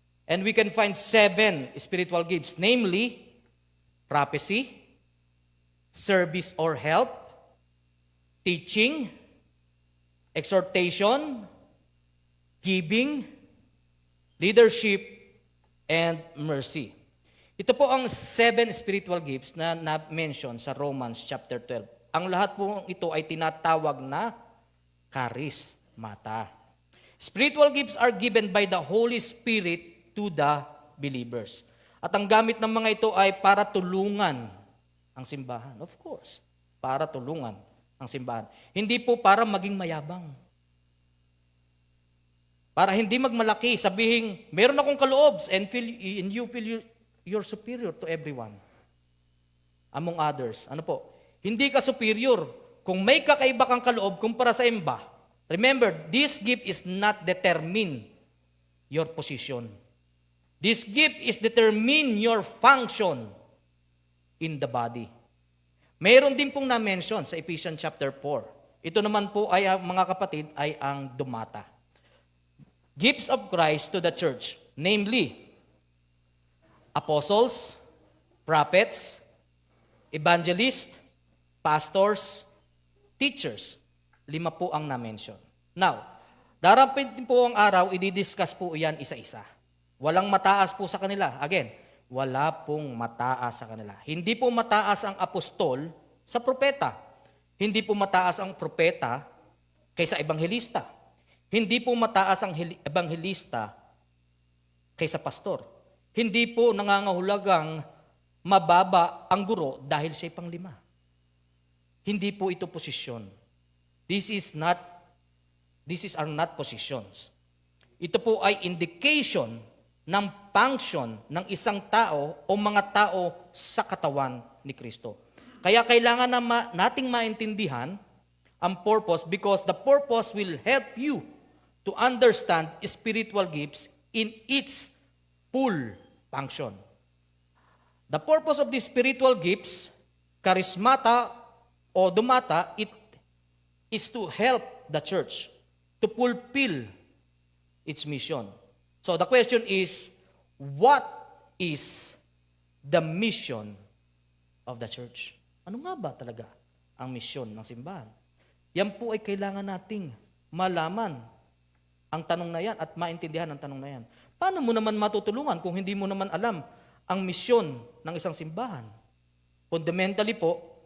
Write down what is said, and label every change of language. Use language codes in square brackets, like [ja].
[en] And we can find 7 spiritual gifts, namely, prophecy, service or help, teaching, exhortation, giving, leadership, and mercy. [tl] Ito po ang 7 spiritual gifts na na-mention sa Romans chapter 12. Ang lahat po ito ay tinatawag na charismata. [en] Spiritual gifts are given by the Holy Spirit to the believers. [tl] At ang gamit ng mga ito ay para tulungan ang simbahan. [en] Of course, [tl] para tulungan ang simbahan. Hindi po para maging mayabang. Para hindi magmalaki, sabihin, meron akong kaloob [en] and you feel you're superior to everyone. Among others. [tl] Ano po? Hindi ka superior kung may kakaiba kang kaloob kumpara sa iba. [en] Remember, this gift is not determine your position. This gift is determine your function in the body. [tl] Mayroon din pong na-mention sa Ephesians chapter 4. Ito naman po ay, mga kapatid, ay ang dumata. [en] Gifts of Christ to the church, namely, apostles, prophets, evangelists, pastors, teachers. [tl] 5 po ang na-mention. Now, darating po ang araw, i-discuss po yan isa-isa. Walang mataas po sa kanila. Again, wala pong mataas sa kanila. Hindi po mataas ang apostol sa propeta. Hindi po mataas ang propeta kaysa ebanghelista. Hindi po mataas ang ebanghelista kaysa pastor. Hindi po nangangahulugang mababa ang guro dahil siya'y panglima. Hindi po ito posisyon. [en] These are not positions. [tl] Ito po ay indication ng function ng isang tao o mga tao sa katawan ni Kristo. Kaya kailangan nating maintindihan ang [en] purpose because the purpose will help you to understand spiritual gifts in its full function. The purpose of these spiritual gifts, charismata o dumata, it is to help the church to fulfill its mission. So the question is, what is the mission of the church? [tl] Ano nga ba talaga ang misyon ng simbahan? Yan po ay kailangan nating malaman ang tanong na yan at maintindihan ang tanong na yan. Paano mo naman matutulungan kung hindi mo naman alam ang misyon ng isang simbahan? Fundamentally po,